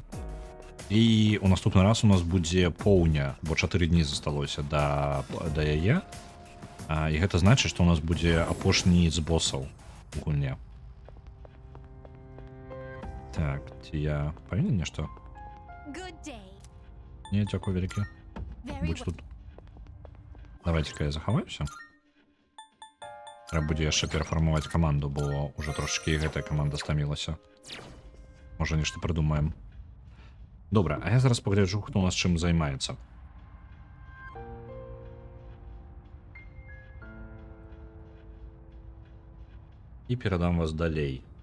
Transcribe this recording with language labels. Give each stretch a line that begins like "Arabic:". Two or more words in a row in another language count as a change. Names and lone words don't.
Belarusian: І у наступны раз у нас будзе поўня, бо 4 дні засталося да яе. І гэта значыць, што у нас будзе апошні з босаў у гульне. Так, ці я павінен нешта?
English: Good day.
Belarusian: Не, дзякую вялікі.
English: Very
Belarusian: Будь
English: well.
Belarusian: тут. Давайте-ка я захаваюся. Трэба будзе яшчэ перафармаваць каманду, бо ўжо трошачкі гэтая каманда стамілася. Можа, нешта прыдумаем. Добра, а я зараз пагляджу, хто у нас чым займаецца. І перадам вас далей.